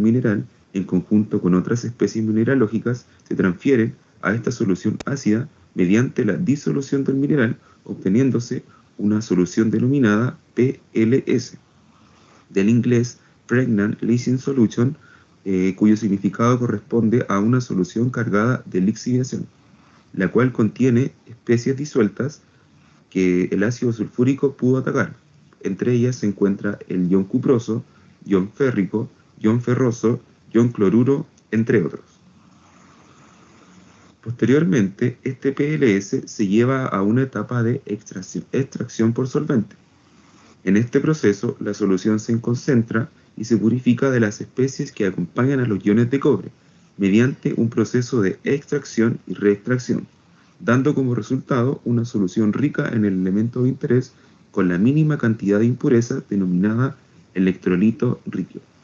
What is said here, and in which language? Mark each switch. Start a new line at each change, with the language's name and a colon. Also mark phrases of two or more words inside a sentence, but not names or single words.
Spanish: mineral, en conjunto con otras especies mineralógicas, se transfieren a esta solución ácida mediante la disolución del mineral, obteniéndose una solución denominada PLS, del inglés
English: Pregnant Leaching Solution,
Spanish: cuyo significado corresponde a una solución cargada de lixiviación, la cual contiene especies disueltas que el ácido sulfúrico pudo atacar. Entre ellas se encuentra el ion cuproso, ion férrico, ion ferroso, ion cloruro, entre otros. Posteriormente, este PLS se lleva a una etapa de extracción por solvente. En este proceso, la solución se concentra y se purifica de las especies que acompañan a los iones de cobre, mediante un proceso de extracción y reextracción, dando como resultado una solución rica en el elemento de interés con la mínima cantidad de impureza denominada electrolito rico.